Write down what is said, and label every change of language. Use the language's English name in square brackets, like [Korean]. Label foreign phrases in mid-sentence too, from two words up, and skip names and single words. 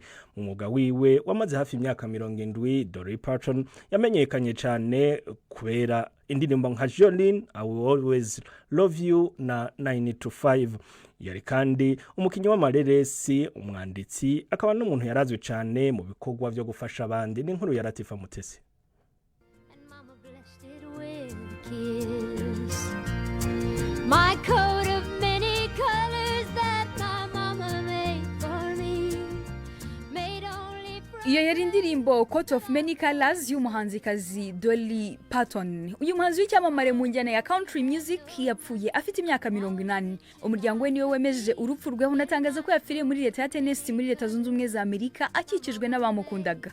[Kinyarwanda] Mu mwuga wiwe wamaze hafi imyaka 70, Dolly Parton yamenyekanye cyane kubera indirimbo nka Jolene, I Will Always Love You na 9 to 5. Yari kandi umukinyi w'amareresi, umwanditsi, akaba n'umuntu yarazwe cyane mu bikorwa byo gufasha abandi. N'inkuru ya Latifa Mutesi. [English] My coat of many colors that my mama made for me, made only for... [Kinyarwanda] Iyo yari indirimbo Coat of Many Colors y'umuhanzikazi Dolly Parton. Uyu muhanzi w'icyamamare mu njyana ya [English] country music [Kinyarwanda] yapfuye afite imyaka 80. Umuryango we niwe wemeje urupfu rwe, unatangaza ko yapfiriye muri leta ya Tennessee muri leta zunze ubumwe za Amerika akikijwe n'abamukundaga.